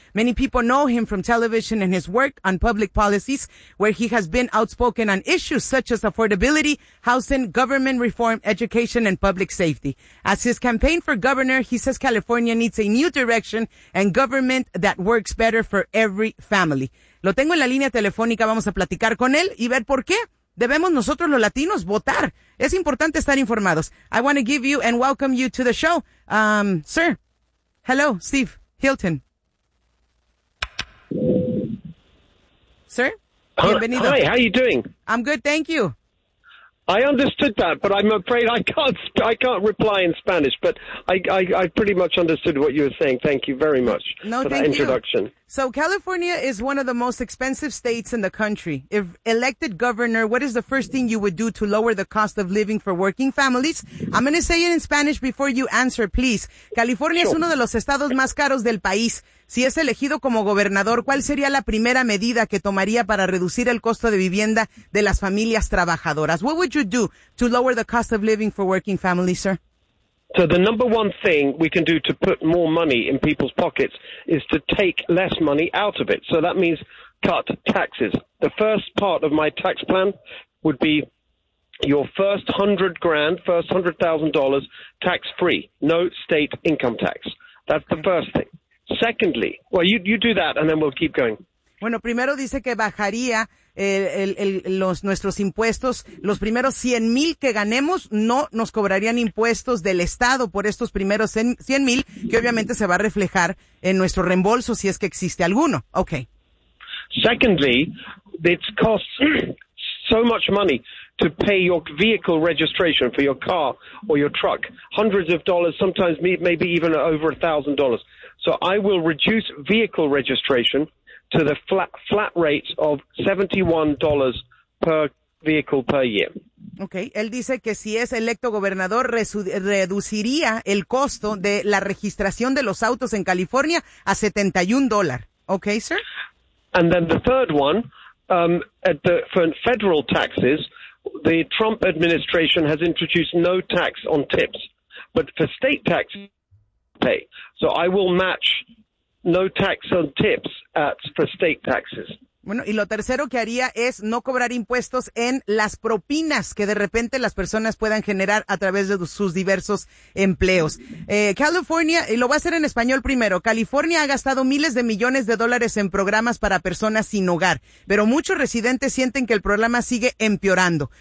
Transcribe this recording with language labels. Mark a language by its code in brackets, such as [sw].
[en] Many people know him from television and his work on public policies, where he has been outspoken on issues such as affordability, housing, government reform, education, and public safety. As his campaign for governor, he says California needs a new direction and government that works better for every family. [es] Lo tengo en la línea telefónica, vamos a platicar con él y ver por qué debemos nosotros los latinos votar. Es importante estar informados. [en] I want to give you and welcome you to the show. Sir, hello, Steve Hilton. [es] Sir, bienvenido. [en] Hi, how are you doing? I'm good, thank you. I understood that, but I'm afraid I can't reply in Spanish, but I pretty much understood what you were saying. Thank you very much for that introduction. So California is one of the most expensive states in the country. If elected governor, what is the first thing you would do to lower the cost of living for working families? I'm going to say it in Spanish before you answer, please. [es] California es uno de los estados más caros del país. Si es elegido como gobernador, ¿cuál sería la primera medida que tomaría para reducir el costo de vivienda de las familias trabajadoras? [en] What would you do to lower the cost of living for working families, sir? So the number one thing we can do to put more money in people's pockets is to take less money out of it. So that means cut taxes. The first part of my tax plan would be your first $100,000, first $100,000 tax-free, no state income tax. That's the first thing. Secondly, well, you do that and then we'll keep going. [es] Bueno, primero dice que bajaría nuestros impuestos. Los primeros 100 mil que ganemos no nos cobrarían impuestos del Estado por estos primeros 100 mil, que obviamente se va a reflejar en nuestro reembolso si es que existe alguno. [en] Okay. Secondly, it costs so much money to pay your vehicle registration for your car or your truck. Hundreds of dollars, sometimes maybe even over $1,000. So I will reduce vehicle registration to the flat rates of $71 per vehicle per year. [es] Okay, él dice que si es electo gobernador reduciría el costo de la registración de los autos en California a $71. [en] Okay, sir? And then the third one, for federal taxes, the Trump administration has introduced no tax on tips, but for state taxes, pay. So I will match no tax on tips for state taxes. [es] Bueno, y lo tercero que haría es no cobrar impuestos en las propinas que de repente las personas puedan generar a través de sus diversos empleos. California, y lo voy a hacer en español primero, California ha gastado miles de millones de dólares en programas para personas sin hogar, pero muchos residentes sienten que el programa sigue empeorando.